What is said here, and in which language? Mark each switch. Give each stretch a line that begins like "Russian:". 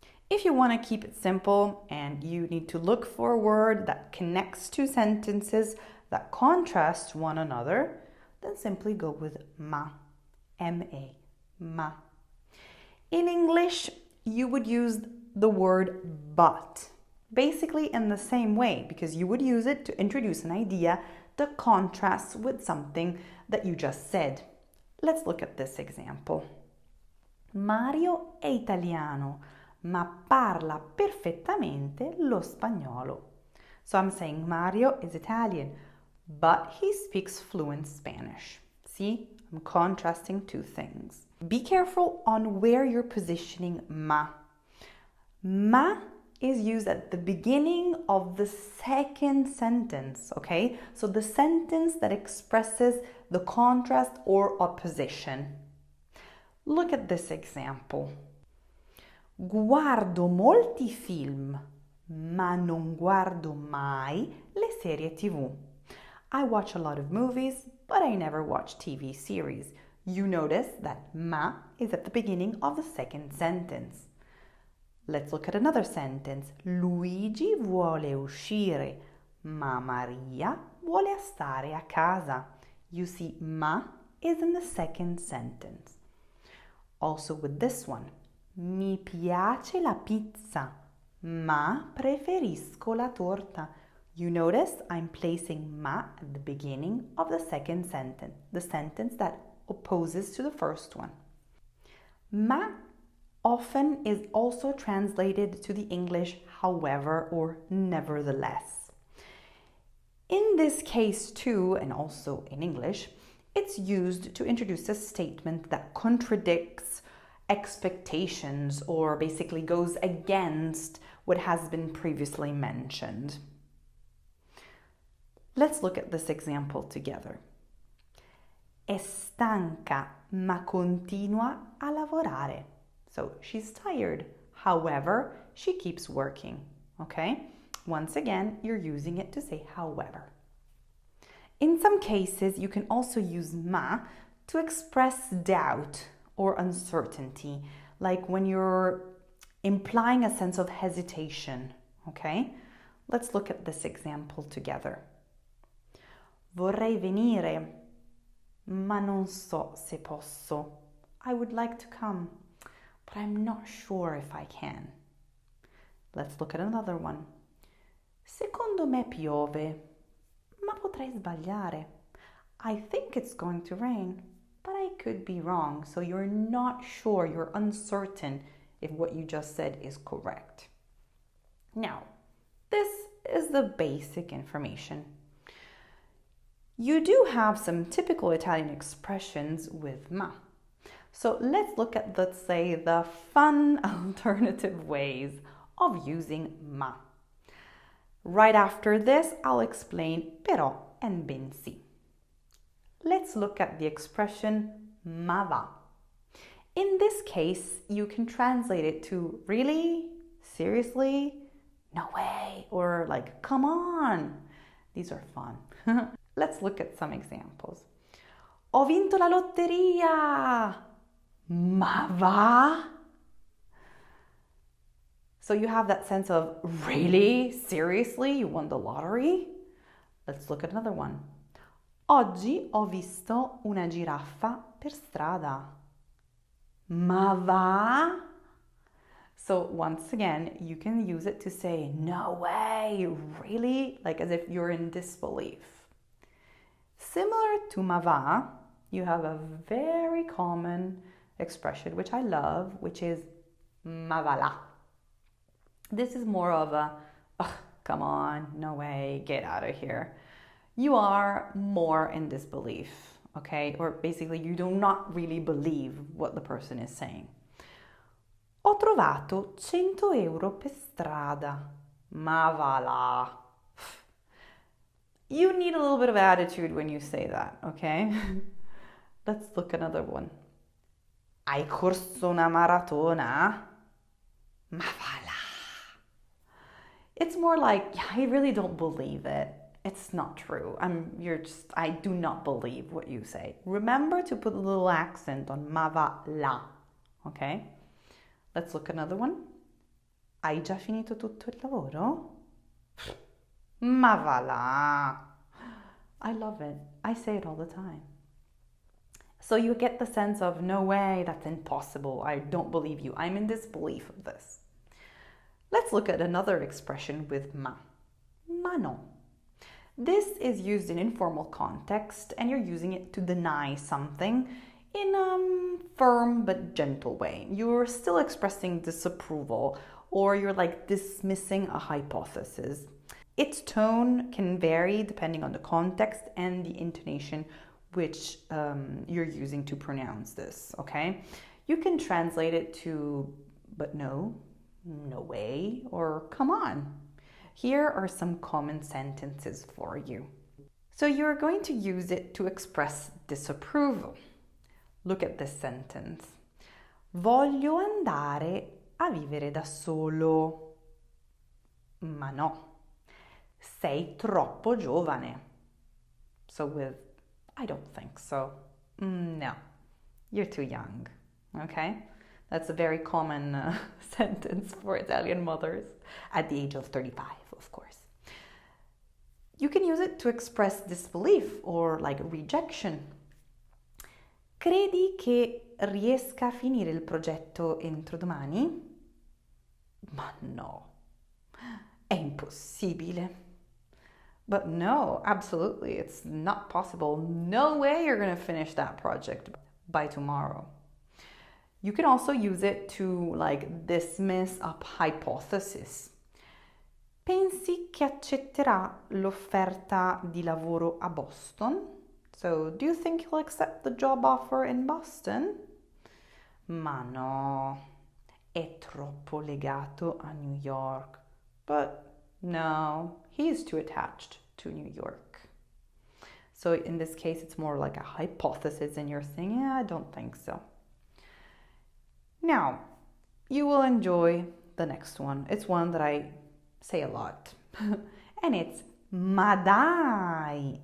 English: If you want to keep it simple and you need to look for a word that connects two sentences that contrast one another, then simply go with ma, M-A, ma. In English, you would use the word but, basically in the same way, because you would use it to introduce an idea that contrasts with something that you just said. Let's look at this example.
Italian: Mario è italiano, ma parla perfettamente lo spagnolo.
English: So I'm saying Mario is Italian, but he speaks fluent Spanish. See, I'm contrasting two things. Be careful on where you're positioning ma. Ma is used at the beginning of the second sentence, okay? So the sentence that expresses the contrast or opposition. Look at this example.
Italian: Guardo molti film, ma non guardo mai le serie TV.
English: I watch a lot of movies, but I never watch TV series. You notice that ma is at the beginning of the second sentence. Let's look at another sentence. Luigi vuole uscire, ma Maria vuole stare a casa. You see, ma is in the second sentence. Also with this one.
Italian: Mi piace la pizza, ma preferisco la torta.
English: You notice I'm placing ma at the beginning of the second sentence, the sentence that opposes to the first one. Ma often is also translated to the English however or nevertheless. In this case too, and also in English, it's used to introduce a statement that contradicts expectations or basically goes against what has been previously mentioned. Let's look at this example together.
Italian: È stanca, ma continua a lavorare.
English: So she's tired. However, she keeps working. Okay? Once again, you're using it to say however. In some cases, you can also use ma to express doubt or uncertainty, like when you're implying a sense of hesitation. Okay? Let's look at this example together.
Italian: Vorrei venire, ma non so se posso.
English: I would like to come, but I'm not sure if I can. Let's look at another one.
Italian: Secondo me piove, ma potrei sbagliare.
English: I think it's going to rain, but I could be wrong. So you're not sure, you're uncertain if what you just said is correct. Now, this is the basic information. You do have some typical Italian expressions with ma. So let's look at, let's say, the fun alternative ways of using ma. Right after this, I'll explain però and BENSI. Let's look at the expression ma va. In this case, you can translate it to really, seriously, no way, or like, come on. These are fun. Let's look at some examples.
Italian: Ho vinto la lotteria! Ma va?
English: So you have that sense of, really? Seriously? You won the lottery? Let's look at another one.
Italian: Oggi ho visto una giraffa per strada. Ma va?
English: So once again, you can use it to say, no way, really? Like as if you're in disbelief. Similar to ma va, you have a very common expression, which I love, which is Ma va là. This is more of a, "Ugh, come on, no way, get out of here." You are more in disbelief, okay? Or basically, you do not really believe what the person is saying.
Italian: Ho trovato 100 euro per strada. Ma va là.
English: You need a little bit of attitude when you say that, okay? Let's look at another one.
Italian: Hai corso una maratona? Ma va là.
English: It's more like, yeah, I really don't believe it. It's not true. I do not believe what you say. Remember to put a little accent on ma va là, okay? Let's look at another one.
Italian: Hai già finito tutto il lavoro? Ma va là.
English: I love it. I say it all the time. So you get the sense of, no way, that's impossible. I don't believe you. I'm in disbelief of this. Let's look at another expression with ma. Ma no. This is used in informal context and you're using it to deny something in a firm but gentle way. You're still expressing disapproval or you're like dismissing a hypothesis. Its tone can vary depending on the context and the intonation which you're using to pronounce this, okay? You can translate it to, but no, no way, or come on. Here are some common sentences for you. So you're going to use it to express disapproval. Look at this sentence.
Italian: Voglio andare a vivere da solo. Ma no. Sei troppo giovane.
English: So with, I don't think so. No, you're too young. Okay? That's a very common sentence for Italian mothers at the age of 35, of course. You can use it to express disbelief or like rejection.
Italian: Credi che riesca a finire il progetto entro domani? Ma no, è impossibile.
English: But no, absolutely, it's not possible. No way you're going to finish that project by tomorrow. You can also use it to like dismiss a hypothesis.
Italian: Pensi che accetterà l'offerta di lavoro a Boston?
English: So, do you think he'll accept the job offer in Boston?
Italian: Ma no, è troppo legato a New York.
English: But no, he's too attached to New York. So in this case, it's more like a hypothesis and you're saying, yeah, I don't think so. Now, you will enjoy the next one. It's one that I say a lot. And it's ma dai.